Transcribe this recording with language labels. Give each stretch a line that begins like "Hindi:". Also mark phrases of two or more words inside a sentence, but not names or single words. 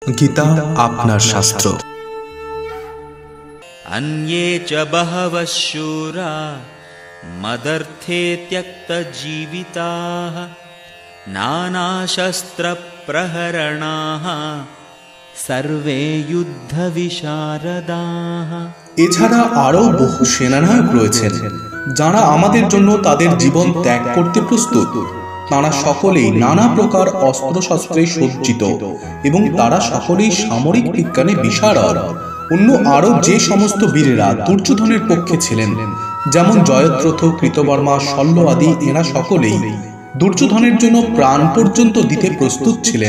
Bangla: গীতা আপনার শাস্ত্র।
Sanskrit: अन्ये च बहवः शूरा मदर्थे त्यक्तजीविताः नानाशस्त्रप्रहरणाः सर्वे युद्धविशारदाः।
Bangla: এছাড়া আরও বহু সেনানায়ক রয়েছেন যারা আমাদের জন্য তাদের জীবন ত্যাগ করতে প্রস্তুত। তারা সকলেই নানা প্রকার অস্ত্রশস্ত্রে সজ্জিত এবং তারা সকলেই সামরিক বিজ্ঞানে বিশারদ। অন্য আরও যে সমস্ত বীরেরা দুর্যোধনের পক্ষে ছিলেন, যেমন জয়দ্রথ, কৃতবর্মা, শল্য আদি, এরা সকলেই দুর্যোধনের জন্য প্রাণ পর্যন্ত দিতে প্রস্তুত ছিলেন।